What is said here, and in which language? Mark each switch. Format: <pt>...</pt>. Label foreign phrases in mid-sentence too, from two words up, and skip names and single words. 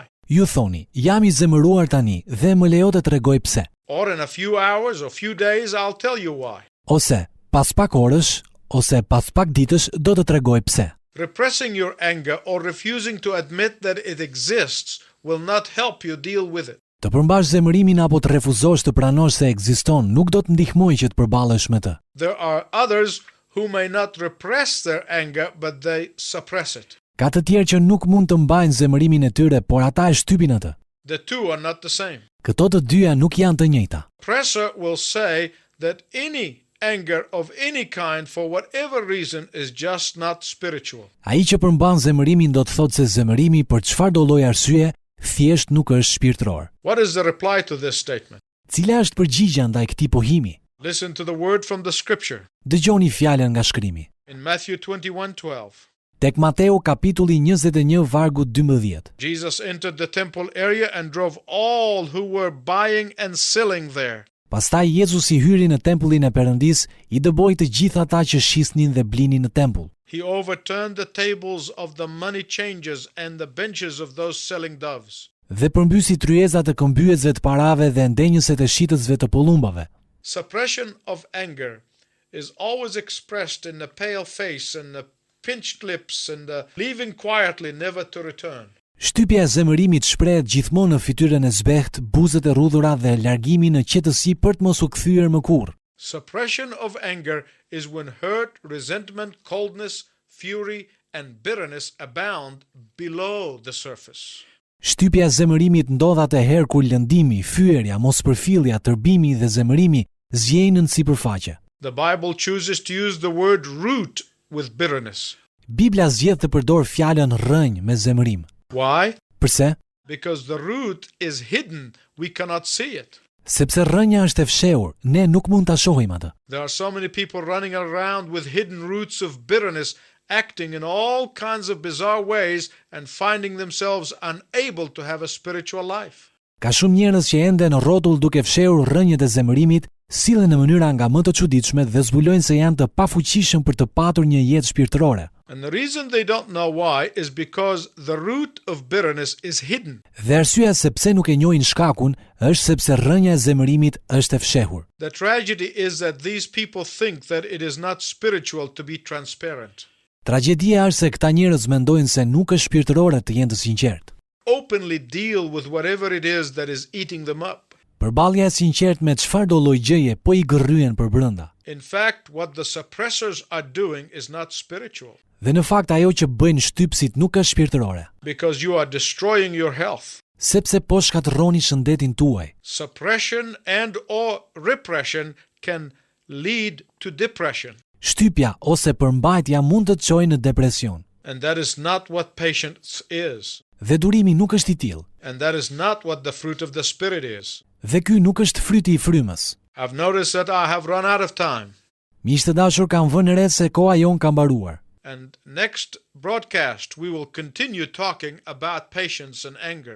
<sq>Ju thoni, jam I zemëruar tani dhe më lejo të tregoj pse.</sq> <en>Or in a few hours or few days, I'll tell you why.</en> <sq>Ose pas pak orësh, ose pas pak ditësh do të tregoj pse.</sq> <en>Repressing your anger or refusing to admit that it exists will not help you deal with it.</en> <sq>Të përmbash zemërimin apo të refuzosh të pranosh se ekziston nuk do të ndihmojë që të përballesh me të.</sq> <en>There are others who may not repress their anger, but they suppress it.</en> <sq>Ka të tjerë që nuk mund të mbajnë zemërimin e tyre, por ata e shtypin atë.</sq> <en>The two are not the same.</en> <sq>Këto të dyja nuk janë të njëjta.</sq> <en>Oppressor will say that any anger of any kind for whatever reason is just not spiritual.</en> <sq>Ai që përmban zemërimin do të thotë se zemërimi për çfarëdo lloj arsye thjesht nuk është shpirtëror.</sq> <en>What is the reply to this statement?</en> <sq>Cila është përgjigjja ndaj këtij pohimi?</sq> <en>Listen to the word from the scripture.</en> <sq>Dëgjoni fjalën nga shkrimi.</sq> <en>In Matthew 21:12,</en> <sq>Tek Mateu kapitulli 21 vargu 12.</sq> <en>Jesus entered the temple area and drove all who were buying and selling there.</en> <sq>Pastaj Jezusi hyri në tempullin e Perëndis, I dëboi të gjithë ata që shisnin dhe blinin në tempull.</sq> <en>He overturned the tables of the money changers and the benches of those selling doves.</en> <sq>Dhe përmbysi tryezat e këmbyesve të parave dhe ndenjëset e shitësve të pollumbave.</sq> <en>Suppression of anger is always expressed in the pale face and the pinched lips and the leaving quietly never to return.</en> <sq>Shtypja e zemërimit shprehet gjithmonë në fytyrën e zbeht, buzët e rrudhura dhe largimi në qetësi për të mos u kthyer më kurrë.</sq> <en>Suppression of anger is when hurt, resentment, coldness, fury and bitterness abound below the surface.</en> <sq>Shtypja e zemërimit ndodh atëherë kur lëndimi, fyerja, mospërfillja, tërbimi dhe zemërimi zgjenën në sipërfaqe.</sq> <en>The Bible chooses to use the word root with bitterness.</en> <sq>Bibla zgjedh të përdor fjalën rrënjë me zemërim.</sq> <en>Why?</en> <sq>Përse?</sq> <en>Because the root is hidden, we cannot see it.</en> <sq>Sepse rrënja është e fshehur, ne nuk mund ta shohim atë.</sq> <en>There are so many people running around with hidden roots of bitterness, acting in all kinds of bizarre ways and finding themselves unable to have a spiritual life.</en> <sq>Ka shumë njerëz që ende në rrotull duke fshehur rrënjët e zemërimit, sillen në mënyra nga më të çuditshme dhe zbulojnë se janë të pafuqishëm për të patur një jetë shpirtërore.</sq> <en>And the reason they don't know why is because the root of bitterness is hidden.</en> <sq>Dhe arsyeja se pse nuk e njohin shkakun është sepse rrënja e zemërimit është e fshehur.</sq> <en>The tragedy is that these people think that it is not spiritual to be transparent.</en> <sq>Tragjedia është se këta njerëz mendojnë se nuk është shpirtërore të jenë të sinqertë.</sq> <en>Openly deal with whatever it is that is eating them up.</en> <sq>Përballja e sinqertë me çfarëdo lloj gjëje po i gërryen për brenda.</sq> <en>In fact, what the suppressors are doing is not spiritual,</en> <sq>Dhe në fakt ajo që bëjnë shtypësit nuk është shpirtërore,</sq> <en>because you are destroying your health.</en> <sq>sepse po shkatërroni shëndetin tuaj.</sq> <en>Suppression and or repression can lead to depression,</en> <sq>Shtypja ose përmbajtja mund të të çojë në depresion.</sq> <en>and that is not what patience is,</en> <sq>Dhe durimi nuk është i tillë.</sq> <en>and that is not what the fruit of the Spirit is.</en> <sq>Dhe ky nuk është fryti i frymës.</sq> <en>I've noticed that I have run out of time,</en> <sq>Miq të dashur, kam vënë re se koha jon ka mbaruar.</sq> <en>and next broadcast we will continue talking about patience and anger.</en>